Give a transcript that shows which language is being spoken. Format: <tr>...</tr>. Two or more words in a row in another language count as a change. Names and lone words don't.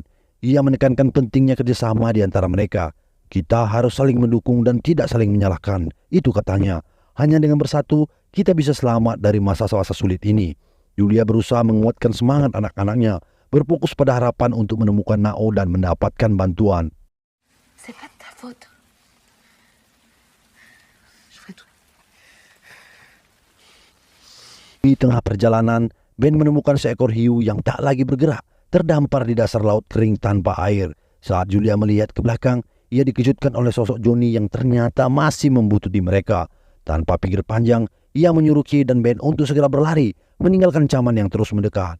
<id>Ia menekankan pentingnya kerjasama di antara mereka. Kita harus saling mendukung dan tidak saling menyalahkan, itu katanya. Hanya dengan bersatu, kita bisa selamat dari masa-masa sulit ini. Julia berusaha menguatkan semangat anak-anaknya, berfokus pada harapan untuk menemukan Nao dan mendapatkan bantuan.</id> <fr>C'est pas de ta faute. Je ferai tout.</fr> <id>Di tengah perjalanan, Ben menemukan seekor hiu yang tak lagi bergerak, terdampar di dasar laut kering tanpa air. Saat Julia melihat ke belakang, ia dikejutkan oleh sosok Johnny yang ternyata masih membututi mereka. Tanpa pikir panjang, ia menyuruh Kie dan Ben untuk segera berlari, meninggalkan Caman yang terus mendekat.</id>